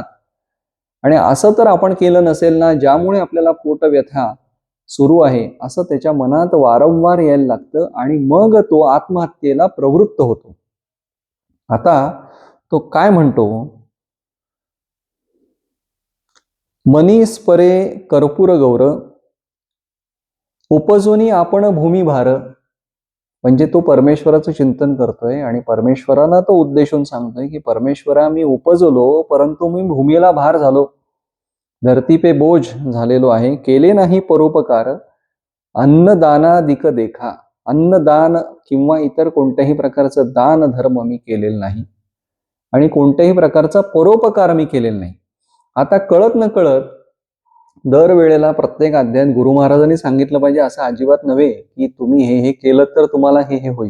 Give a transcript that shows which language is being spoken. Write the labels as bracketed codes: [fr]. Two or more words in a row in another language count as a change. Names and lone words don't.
[mr] आणि असं तर आपण केलं नसेल ना, ज्यामुळे आपल्याला पोटव्यथा सुरू आहे, असं त्याच्या मनात वारंवार यायला लागतं आणि मग तो आत्महत्येला प्रवृत्त होतो. आता तो काय म्हणतो, मनीस परे कर्पूर गौर, उपजोनी आपण भूमिभार. म्हणजे तो परमेश्वराचं चिंतन करतोय आणि परमेश्वराला तो उद्देशून सांगतोय की परमेश्वरा, मी उपजलो परंतु मी भूमीला भार झालो, [hi] धरती पे बोझ [mr] झालेलो आहे. केले नाही परोपकार, अन्नदानादिक देखा. अन्नदान किंवा इतर कोणत्याही प्रकारचं दान धर्म मी केलेलं नाही आणि कोणत्याही प्रकारचा परोपकार मी केलेला नाही. आता कळत न कळत दरवेळेला प्रत्येक अध्यायात गुरु महाराजांनी सांगितलं पाहिजे असं अजिबात नव्हे की तुम्ही हे केलं तर तुम्हाला हे होईल.